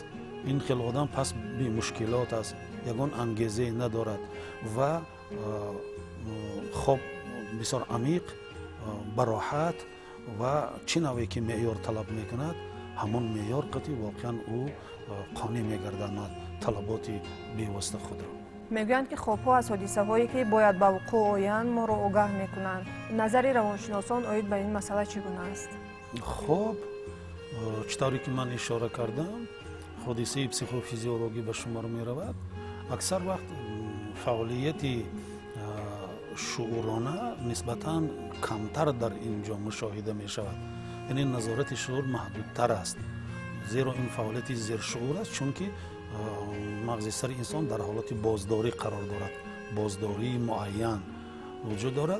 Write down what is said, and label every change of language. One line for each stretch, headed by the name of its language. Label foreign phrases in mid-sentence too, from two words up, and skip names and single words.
Persian: این خیلی آدم پس بی مشکلات است، یگان انگیزه ندارد و خواب بسیار عمیق، براحت و چه نوعی که معیار طلب میکند همون معیار قطعی واقعا او قانع میگرداند طلبات بیواسطه خود را. میگویند که خوابها از حادثه هایی که باید به وقوع آیند ما را آگاه میکنند. نظر روانشناسان آید به این مسئله چگونه است؟ خواب چطوری که من اشاره کردم،
Tajik: ҳодисаи психофизиологӣ ба шумор меравад, аксар вақт фаъолияти шуурона нисбатан камтар дар инҷо мушоҳида мешавад. яъне назорати шуур маҳдудтар аст, зеро ин фаъолияти зершуур аст, чунки мағзи сари инсон дар ҳолати боздорӣ қарор дорад, боздории муайян вуҷуд дорад.